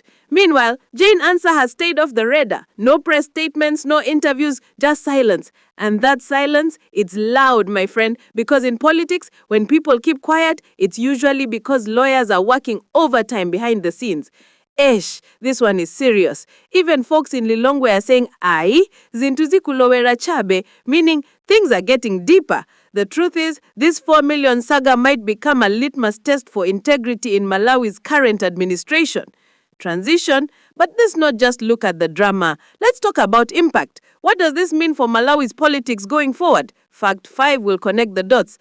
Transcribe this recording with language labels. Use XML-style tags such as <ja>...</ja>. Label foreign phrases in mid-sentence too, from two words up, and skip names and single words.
<en>Meanwhile, Jane Ansah has stayed off the radar. No press statements, no interviews, just silence. And that silence, it's loud, my friend, because in politics, when people keep quiet, it's usually because lawyers are working overtime behind the scenes. This one is serious. Even folks in Lilongwe are saying, "Ai,</en> <ny>zintuzi kulowera chabe,"</ny> <en>meaning things are getting deeper. The truth is, this 4 million saga might become a litmus test for integrity in Malawi's current administration. Transition, but let's not just look at the drama. Let's talk about impact. What does this mean for Malawi's politics going forward? Fact 5 will connect the dots.</en>